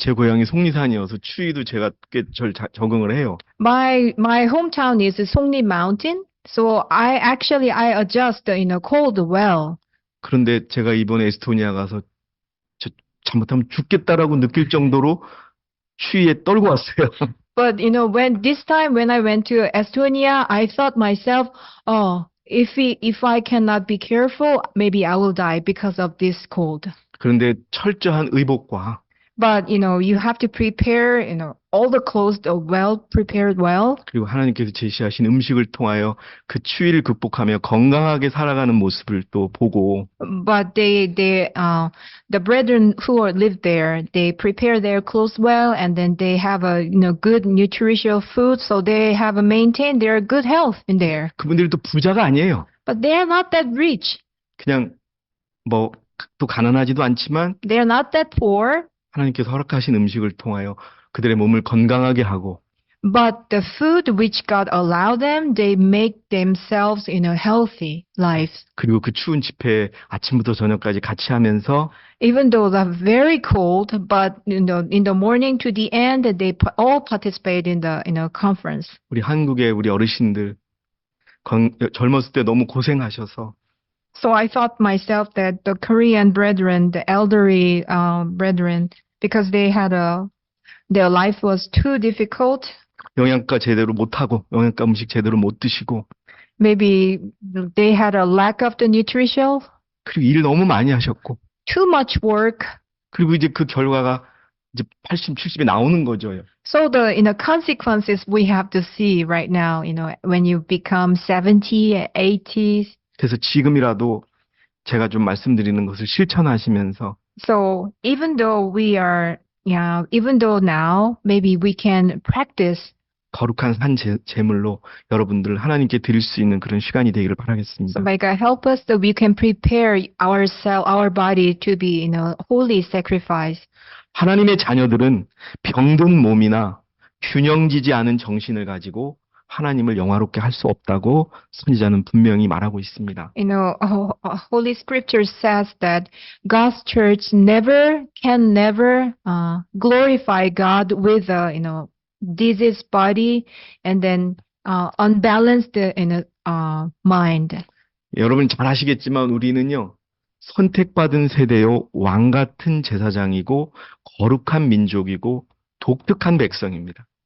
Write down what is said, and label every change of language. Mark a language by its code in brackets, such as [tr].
[ko] 제 고향이 속리산이어서 추위도 제가 꽤 적응을 해요. [en] My hometown is Songni Mountain, so I adjust, cold well. [ko] 그런데 제가 이번에 에스토니아 가서 잘못하면 죽겠다라고 느낄 정도로 추위에 떨고 왔어요. [en] But when I went to Estonia, I thought myself, if I cannot be careful, maybe I will die because of this cold. [ko] 그런데 철저한 의복과 [en] But you have to prepare, all the clothes are well prepared well. [ko] 그리고 하나님께서 제시하신 음식을 통하여 그 추위를 극복하며 건강하게 살아가는 모습을 또 보고 [en] But the brethren who live there, they prepare their clothes well, and then they have a good nutritious food, so they have maintained their good health in there. [ko] 그분들도 부자가 아니에요. [en] But they are not that rich. [ko] 그냥 또 가난하지도 않지만 [en] They are not that poor. [ko] 하나님께서 허락하신 음식을 통하여 그들의 몸을 건강하게 하고 [en] But the food which God allowed them, they make themselves in a healthy life. [ko] 그리고 그 추운 집회에 아침부터 저녁까지 같이 하면서 [en] Even though they're very cold, but in the morning to the end, they all participate in the conference. [ko] 우리 한국의 우리 어르신들 젊었을 때 너무 고생하셔서 [en] So I thought myself that the Korean brethren, the elderly brethren, because their life was too difficult. [ko] 영양가 제대로 못하고 영양가 음식 제대로 못 드시고 [en] Maybe they had a lack of the nutrition, [ko] 그리고 일 너무 많이 하셨고 [en] too much work. [ko] 그리고 이제 그 결과가 이제 80, 70에 나오는 거죠. [en] So the consequences we have to see right now, when you become 70, 80. [ko] 그래서 지금이라도 제가 좀 말씀드리는 것을 실천하시면서 [en] So even though now maybe we can practice [ko] 거룩한 산 제물로 여러분들 하나님께 드릴 수 있는 그런 시간이 되기를 바라겠습니다. [en] So may God help us that we can prepare our body to be holy sacrifice. [ko] 하나님의 자녀들은 병든 몸이나 균형지지 않은 정신을 가지고 하나님을 영화롭게 할 수 없다고 선지자는 분명히 말하고 있습니다. [en] Holy Scripture says that God's church can never glorify God with diseased body and then unbalanced mind. [ko] 여러분 잘 아시겠지만 우리는요 선택받은 세대요 왕 같은 제사장이고 거룩한 민족이고 독특한 백성입니다.